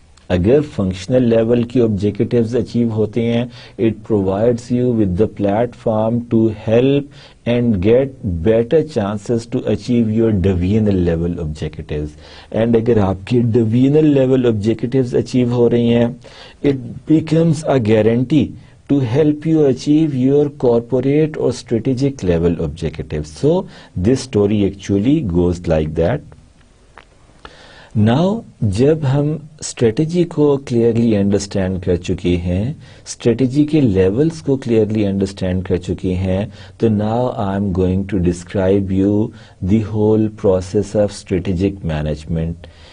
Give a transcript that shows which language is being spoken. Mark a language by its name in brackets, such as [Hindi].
[Urdu] اگر functional level کی objectives achieve ہوتے ہیں، [English] It provides you with the platform to help and get better chances to achieve your divisional level objectives. [Urdu] And اگر آپ کے divisional level objectives achieve ہو رہی ہیں، [English] It becomes a guarantee to help you achieve your corporate or strategic level objectives. So this story actually goes like that. [Urdu] Now جب ہم strategy کو clearly understand کر چکے ہیں، اسٹریٹجی کے لیولز کو کلیئرلی انڈرسٹینڈ کر چکے ہیں، تو [English] Now I am going to describe you the whole process of strategic management.